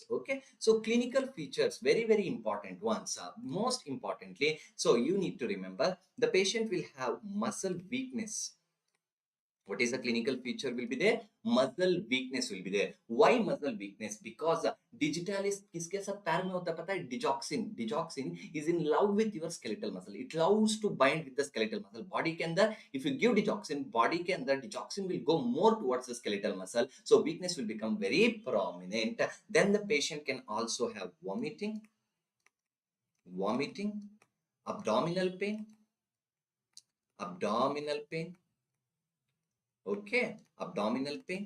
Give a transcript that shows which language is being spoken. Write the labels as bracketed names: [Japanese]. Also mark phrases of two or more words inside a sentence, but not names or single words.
[English] Okay, so clinical features, very important ones. Most importantly, so you need to remember the patient will have muscle weakness. What is the clinical feature will be there? Muscle weakness will be there. Why muscle weakness? Because digitalis [Hindi] किसके साथ पैर में होता है पता है? [English] Digoxin is in love with your skeletal muscle. It loves to bind with the skeletal muscle. Body [Hindi] के अंदर [English] if you give digoxin, body [Hindi] के अंदर [English] digoxin will go more towards the skeletal muscle. So weakness will become very prominent. Then the patient can also have vomiting, abdominal pain. Okay, abdominal pain.